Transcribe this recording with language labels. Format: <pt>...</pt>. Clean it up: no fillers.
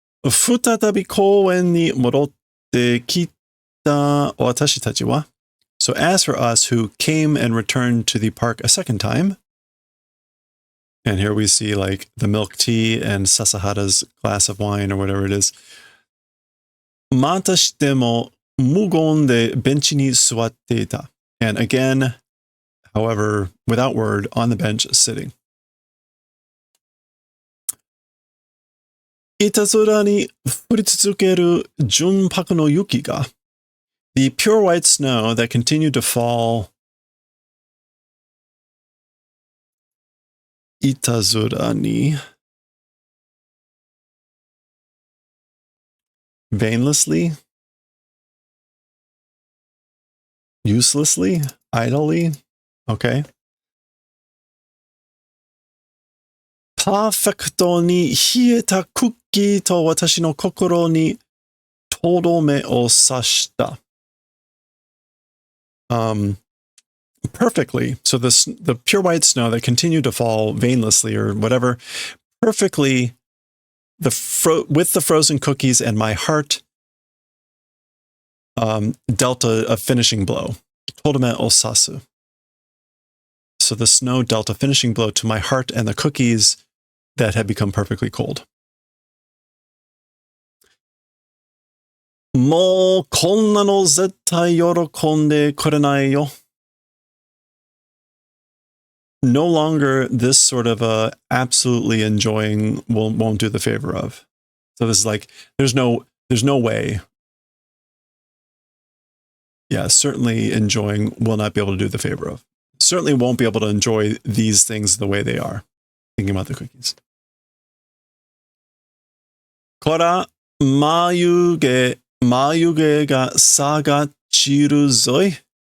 <ja>再び公園に戻ってきた私たちは</ja> <en>So as for us who came and returned to the park a second time, and here we see like the milk tea and Sasahara's glass of wine or whatever it is.</en> <ja>またしても無言でベンチに座っていた.</ja> <en>And again, however, without word, on the bench sitting.</en> <ja>いたずらに降り続ける純白の雪が</ja> <en>The pure white snow that continued to fall いたずらに vainlessly, uselessly, idly, okay.</en> <ja>パーフェクトに冷えたクッキーと私の心にとどめを刺した。</ja> <en>Perfectly. So the pure white snow that continued to fall vainlessly or whatever, perfectly with the frozen cookies and my heart dealt a finishing blow. Todome osasu. So the snow dealt a finishing blow to my heart and the cookies that had become perfectly cold.</en> <ja>もうこんなの絶対喜んでくれないよ.</ja> <en>No longer this sort of absolutely enjoying won't do the favor of. So this is like there's no way. Yeah, certainly enjoying will not be able to do the favor of. Certainly won't be able to enjoy these things the way they are. Thinking about the cookies.</en> <ja>こら、眉毛が下がちるぞい.</ja>